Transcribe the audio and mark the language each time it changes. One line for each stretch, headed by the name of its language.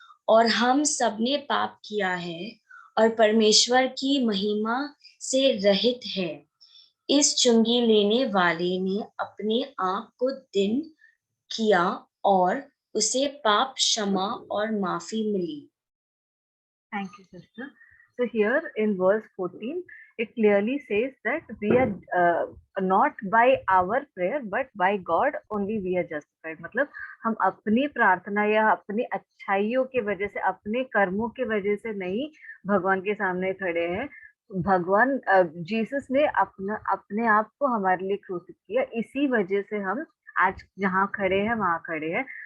Hindi: और हम सबने पाप किया है और परमेश्वर की महिमा से रहित है. इस चुंगी लेने वाले ने अपने आप को दिन किया और उसे पाप क्षमा और माफी मिली.
English: Thank you, sister. So here in verse 14, it clearly says that we are not by our prayer, but by God only we are justified.
Hindi: मतलब हम अपनी प्रार्थना या अपनी अच्छाइयों की वजह से, अपने कर्मों की वजह से नहीं भगवान के सामने खड़े हैं. भगवान जीसस ने अपने आप को हमारे लिए क्रूसिफाई किया, इसी वजह से हम आज जहाँ खड़े हैं वहां खड़े हैं.